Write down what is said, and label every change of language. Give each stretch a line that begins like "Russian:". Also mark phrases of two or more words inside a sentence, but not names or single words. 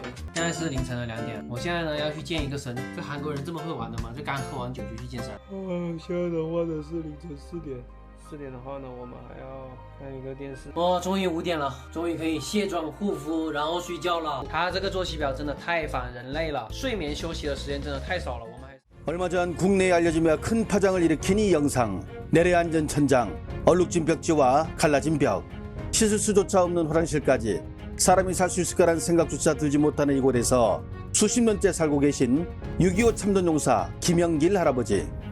Chinese: 现在是凌晨的2点，我现在呢要去健一个身。这韩国人这么会玩的吗？就刚喝完酒就去健身。现在的话呢是凌晨4点。4点的话呢，我们还要看一个电视。终于5点了，终于可以卸妆护肤，然后睡觉了。他这个作息表真的太反人类了，睡眠休息的时间真的太少了。我们还
Korean: 얼마 전 국내에 알려지며 큰 파장을 일으킨 이 영상. 내려앉은 천장, 얼룩진 벽지와 갈라진 벽, 씻을 수조차 없는 화장실까지 사람이 살 수 있을까라는 생각조차 들지 못하는 이곳에서 수십 년째 살고 계신 6.25 참전용사 김영길 할아버지.